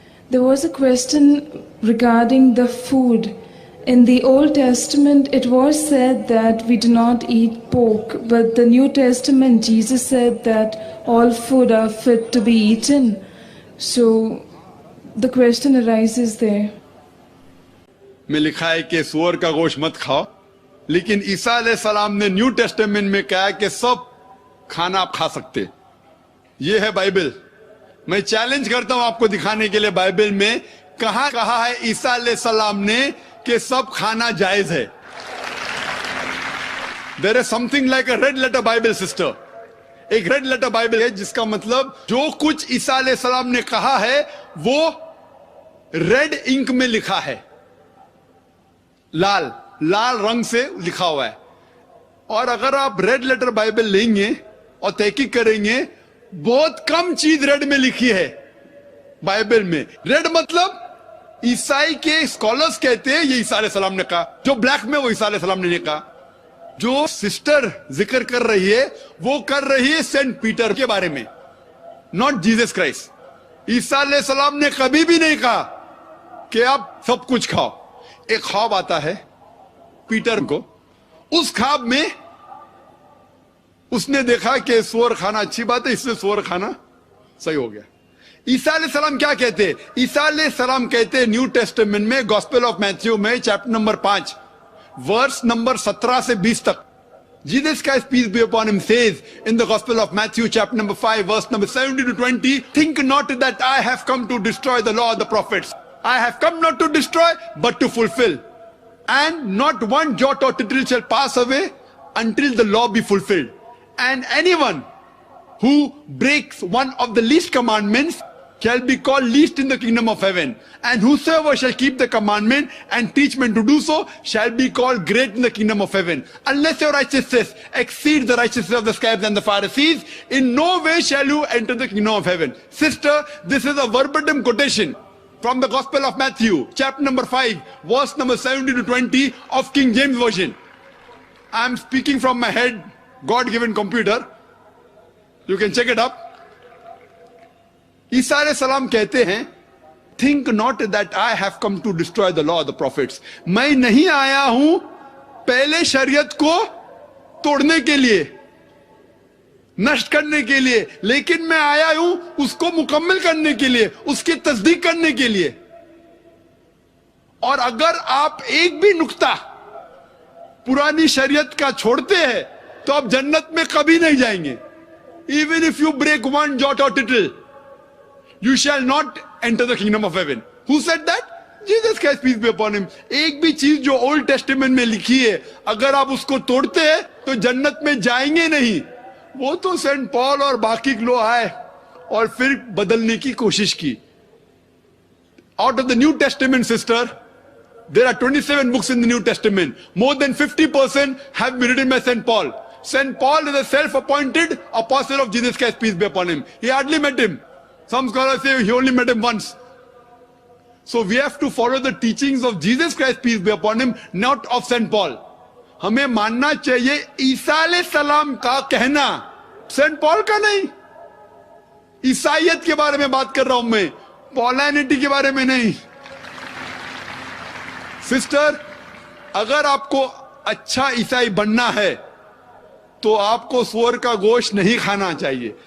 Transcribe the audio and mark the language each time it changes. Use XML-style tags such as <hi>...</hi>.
<en>There was a question regarding the food. In the Old Testament, it was said that we do not eat pork, but the New Testament, Jesus said that all food are fit to be eaten. So the question arises there.</en> <ur>میں لکھا ہے کہ سور کا گوشت مت کھاؤ، لیکن عیسیٰ علیہ السلام نے نیو ٹیسٹمنٹ میں کہا کہ سب کھانا آپ کھا سکتے. یہ ہے بائبل. میں چیلنج کرتا ہوں آپ کو دکھانے کے لیے بائبل میں کہاں کہا ہے عیسیٰ علیہ السلام نے کہ سب کھانا جائز ہے.</ur> <en>There is something like a red letter Bible, sister.</en> <ur>ایک ریڈ لیٹر بائبل ہے جس کا مطلب جو کچھ عیسیٰ علیہ السلام نے کہا ہے وہ ریڈ انک میں لکھا ہے، لال رنگ سے لکھا ہوا ہے. اور اگر آپ ریڈ لیٹر بائبل لیں گے اور تحقیق کریں گے، بہت کم چیز ریڈ میں لکھی ہے بائبل میں. ریڈ مطلب عیسائی کے اسکالرز کہتے ہیں یہ عیسیٰ علیہ السلام نے کہا، جو بلیک میں وہ عیسیٰ علیہ السلام نے نہیں کہا. جو سسٹر ذکر کر رہی ہے وہ کر رہی ہے سینٹ پیٹر کے بارے میں، ناٹ جیزس کرائسٹ. عیسیٰ علیہ السلام نے کبھی بھی نہیں کہا کہ آپ سب کچھ کھاؤ. ایک خواب آتا ہے پیٹر کو، اس خواب میں اس نے دیکھا کہ سور کھانا اچھی بات ہے، اس سے سور کھانا صحیح ہو گیا. عیسیٰ علیہ السلام کیا کہتے ہیں؟ عیسیٰ علیہ السلام کہتے ہیں نیو ٹیسٹمنٹ میں گاسپل آف میتھیو میں چیپٹر نمبر 5 ورس نمبر 17 سے 20 تک.</ur> <en>Jesus Christ, peace be upon him, says in the Gospel of Matthew chapter number 5 verse number 17 to 20, think not that I have come to destroy the law of the prophets. I have come not to destroy but to fulfill. And not one jot or tittle shall pass away until the law be fulfilled. And anyone who breaks one of the least commandments shall be called least in the kingdom of heaven. And whosoever shall keep the commandment and teach men to do so shall be called great in the kingdom of heaven. Unless your righteousness exceeds the righteousness of the scribes and the Pharisees, in no way shall you enter the kingdom of heaven. Sister, this is a verbatim quotation from the Gospel of Matthew, chapter number 5, verse number 17 to 20 of King James Version. I am speaking from my head, God-given computer. You can check it up.</en> <ur>عیسیٰ علیہ السلام کہتے ہیں</ur> <en>think not that I have come to destroy the law of the prophets.</en> <ur>میں نہیں آیا ہوں پہلے شریعت کو توڑنے کے لیے، نشٹ کرنے کے لیے، لیکن میں آیا ہوں اس کو مکمل کرنے کے لیے، اس کی تصدیق کرنے کے لیے. اور اگر آپ ایک بھی نقطہ پرانی شریعت کا چھوڑتے ہیں تو آپ جنت میں کبھی نہیں جائیں گے.</ur> <en>Even if you break one jot or tittle, you shall not enter the kingdom of heaven. Who said that? Jesus Christ, peace be upon him.</en> <ur>ایک بھی چیز جو اولڈ ٹیسٹمنٹ میں لکھی ہے اگر آپ اس کو توڑتے ہیں تو جنت میں جائیں گے نہیں. وہ تو سینٹ پال اور باقی لوگ آئے اور پھر بدلنے کی کوشش کی.</ur> <en>Out of the New Testament, sister, there are 27 books in the New Testament. More than 50% have been written by Saint Paul. Saint Paul is a self-appointed apostle of Jesus Christ, peace be upon him. He hardly met him. Some scholars say he only met him once. So we have to follow the teachings of Jesus Christ, peace be upon him, not of Saint Paul.</en> <ur>ہمیں ماننا چاہیے عیسیٰ علیہ السلام کا کہنا، Saint پال کا نہیں. عیسائیت کے بارے میں بات کر رہا ہوں میں، پولینٹی کے بارے میں نہیں. سسٹر، اگر آپ کو اچھا عیسائی بننا ہے تو آپ کو سور کا گوشت نہیں کھانا چاہیے.</ur>